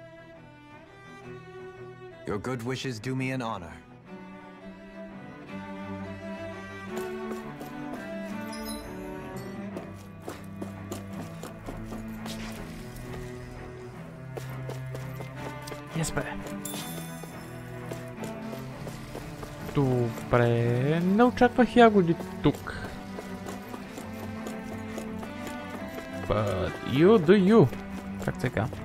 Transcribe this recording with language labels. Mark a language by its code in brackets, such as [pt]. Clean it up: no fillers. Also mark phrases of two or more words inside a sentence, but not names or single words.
[en] Your good wishes do me an honor. Yes, [bg] bе. Добре, не очаквах ягоди тук. [en] But you do you. [bg] Как така?